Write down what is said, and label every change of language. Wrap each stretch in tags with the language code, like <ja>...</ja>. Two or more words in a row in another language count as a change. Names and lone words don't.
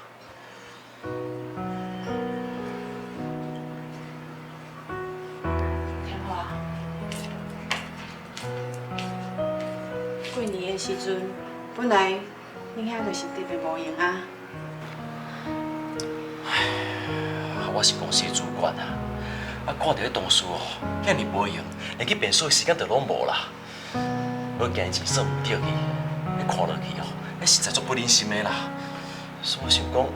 <nan>天华，过年的时阵，本来恁遐就是特别无闲啊。我是公司的主管啊，看到迄同事哦，遐尔无闲，连去便所的时间都拢无啦。我今日算唔对去，你看落去哦，那实在足不忍心的啦。所以我想讲，</nan>